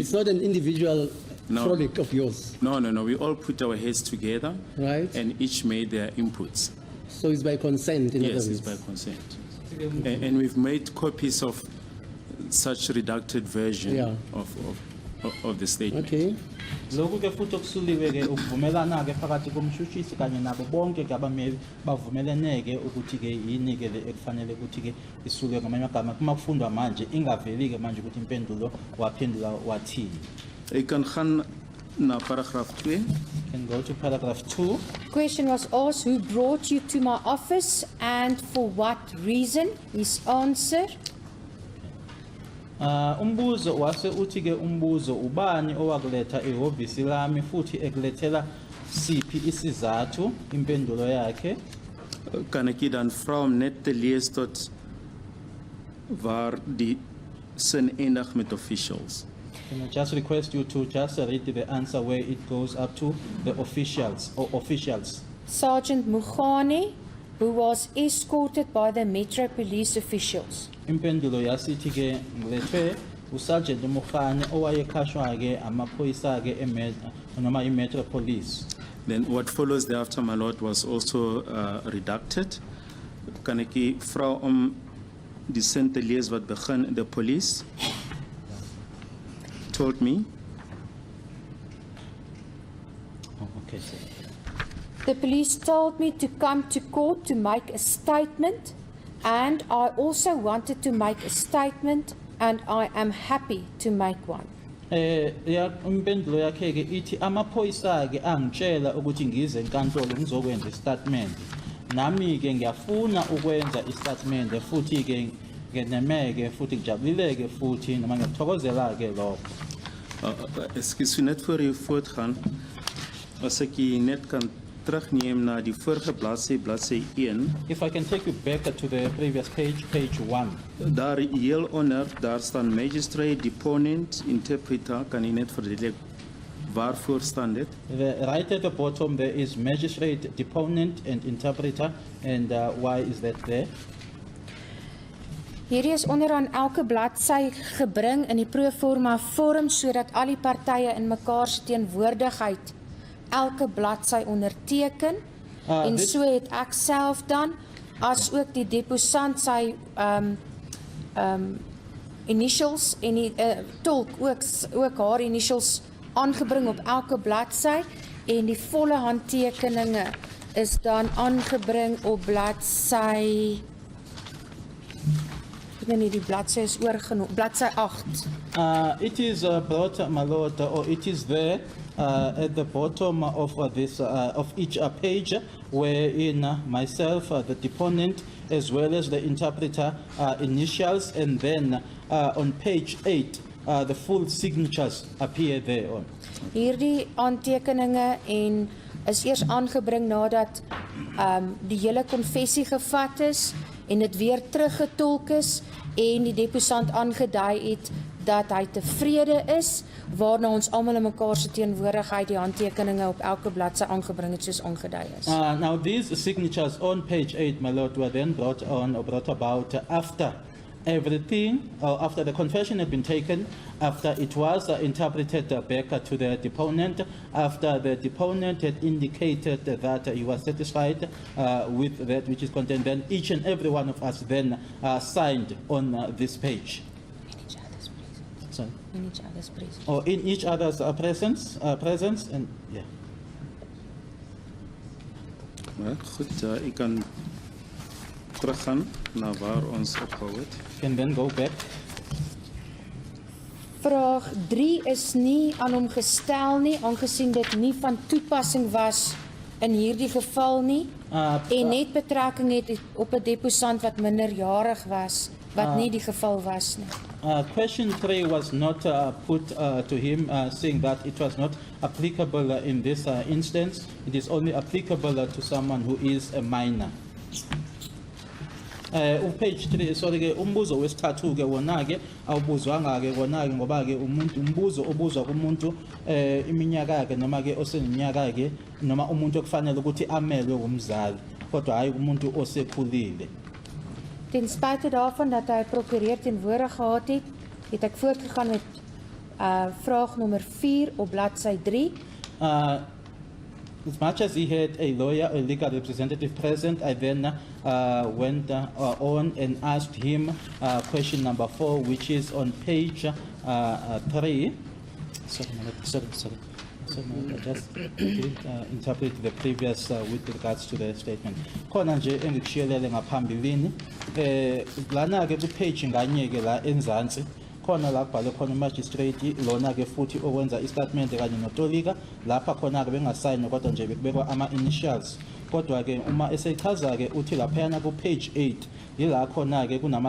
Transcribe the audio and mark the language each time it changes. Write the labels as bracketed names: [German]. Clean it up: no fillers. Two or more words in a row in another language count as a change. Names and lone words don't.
[English] It's not an individual No. frolic of yours, No, we all put our heads together right? and each made their inputs. So it's by consent, in Yes, other it's words. by consent. And we've made copies of such redacted version Yeah. of the statement. Okay. [Zulu] Lokhu ke futhi okusuliwe ke ukuvumelana ke phakathi komshushisi kanye nabo bonke ke abameli bavumeleneke ukuthi ke yini ke le ekufanele ukuthi ke isuke ngamanye amagama kuma kufundwa manje ingaveli ke manje ukuthi impendulo waphendula wathini. [Afrikaans] Ik kan gaan naar paragraaf 2. [English] Can go to paragraph 2. Question was asked, who brought you to my office and for what reason? His answer, [Zulu] Umbuzo wase uthi ke umbuzo ubani owakuletha ehhovisi lami futhi ekulethela siphi isizathu impendulo yakhe. [Afrikaans] Kan ek dan vra om net te lees tot waar die sin eindig met officials. [English] Can I just request you to just read the answer where it goes up to the officials or officials. Sergeant Mugane, who was escorted by the Metro Police officials. [Zulu] Impendulo yasithi ke ngilethwe uSergeant Mukhane owayekhashwa ke amaphoyisa ke noma iMetro Police. [English] Then what follows thereafter, my lord, was also redacted. [Afrikaans] Kan ek vra om die sin te lees wat begin, [English] the police told me. Oh, okay. The police told me to come to court to make a statement, and I also wanted to make a statement, and I am happy to make one. [Zulu] Ya impendulo yakhe ke ithi amaphoyisa ke angitshela ukuthi ngize enkantolo ngizokwenza istatement. Nami ke ngiyafuna ukwenza istatement futhi ke ngenemeke futhi ngijabuleke futhi noma ngiyathokozela ke lokho. [Afrikaans] Excuse net voor u voortgaan. As ek hier net kan terugneem na die vorige bladsy 1. [English] If I can take you back to the previous page, page 1. [Afrikaans] Daar heel onder, daar staan [English] magistrate, deponent, interpreter. [Afrikaans] Kan u net verduidelik waarvoor staan dit? [English] Right at the bottom there is magistrate, deponent and interpreter, and why is that there? [Afrikaans] Hierdie is onderaan elke bladsy gebring in die proforma vorm sodat al die partye in mekaar se teenwoordigheid elke bladsy onderteken. En so het ek self dan as ook die deposant sy initials en die tolk ook haar initials aangebring op elke bladsy en die volle handtekeninge is dan aangebring op bladsy die bladsy is oorgenoem, bladsy 8. [English] It is brought, my lord, or it is there at the bottom of this of each page, wherein myself, the deponent, as well as the interpreter, initials, and then on page 8, the full signatures appear there on. [Afrikaans] Hierdie aantekeninge en is eers aangebring nadat die hele konfessie gevat is en dit weer teruggetolk is en die deposant aangedui het dat hy tevrede is, waarna ons almal in mekaar se teenwoordigheid die handtekeninge op elke bladsy aangebring het soos aangedui is. [English] Now, these signatures on page 8, my lord, were then brought about after everything, or after the confession had been taken, after it was interpreted back to the deponent, after the deponent had indicated that he was satisfied with that which is contained, then each and every one of us then signed on this page. Sorry? In each other's presence. Or in each other's presence, and yeah. [Afrikaans] Ja, goed, ik kan teruggaan naar waar ons opgehou het. [English] Can then go back. [Afrikaans] Vraag 3 is nie aan hom gestel nie, aangesien dit nie van toepassing was in hierdie geval nie, en net betrekking het op 'n deposant wat minderjarig was, wat nie die geval was nie. [English] Question 3 was not put to him, saying that it was not applicable in this instance. It is only applicable to someone who is a minor. Page 3, sorry [Zulu] ke umbuzo wesithathu ke wona ke awubuzwanga ke wona ke ngoba ke umbuzo obuzwa kumuntu iminyaka yakhe noma ke oseneminyaka ke noma umuntu okufanele ukuthi amelwe umzali kodwa hayi umuntu osekhulile. [Afrikaans] Ten spyte daarvan dat hy prokureur teenwoordig gehad het, het ek voortgegaan met vraag nommer 4 op bladsy 3. [English] As much as he had a lawyer, a legal representative present, I then went on and asked him question number 4, which is on page 3. Sorry, I just didn't interpret the previous with regards to the statement. [Zulu] Khona nje engikushiyelele ngaphambilini, lana ke ku page nganye ke la enzansi. Khona la kubhale khona magistrate lona ke futhi okwenza istatement kanye notolika lapha khona ke bengasayini kodwa nje bekubekwa ama initials kodwa ke uma esechaza ke uthi lapha ku page 8 yila khona ke kunama